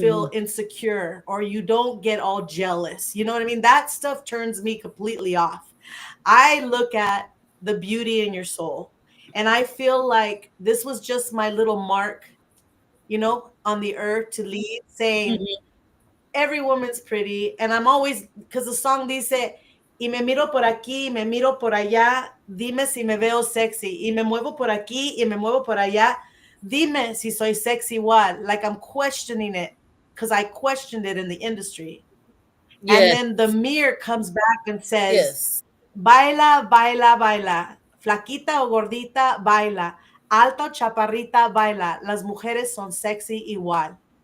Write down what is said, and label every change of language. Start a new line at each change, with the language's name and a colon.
English: feel insecure or you don't get all jealous. You know what I mean? That stuff turns me completely off. I look at the beauty in your soul. And I feel like this was just my little mark, on the earth to leave saying, Mm-hmm. every woman's pretty. And I'm always, because the song
Spanish: dice, y me miro por aquí, y me miro por allá, dime si me veo sexy, y me muevo por aquí, y me muevo por allá, dime si soy sexy igual.
English: Like I'm questioning it because I questioned it in the industry. And Yes. then the mirror comes back and says, Yes.
Spanish: baila, baila, baila, flaquita o gordita, baila, alta o chaparrita, baila, las mujeres son sexy igual.